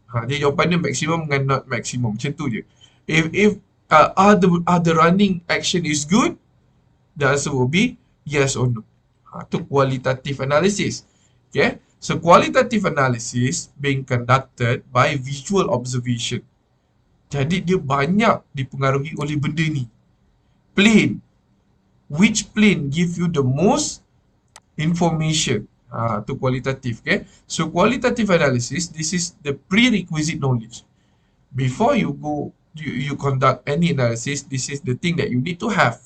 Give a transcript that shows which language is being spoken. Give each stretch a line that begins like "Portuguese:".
Malay: Dia jawapan dia maximum dengan not maximum. Macam tu je.
English: If are the running action is good, the answer will be yes or no. Itu qualitative analysis. Okay. So qualitative analysis being conducted by visual observation.
Malay: Jadi dia banyak dipengaruhi oleh benda ni.
English: Plane. Which plane give you the most information? Tu qualitative. Okay. So qualitative analysis, this is the prerequisite knowledge. Before you go, you conduct any analysis, this is the thing that you need to have.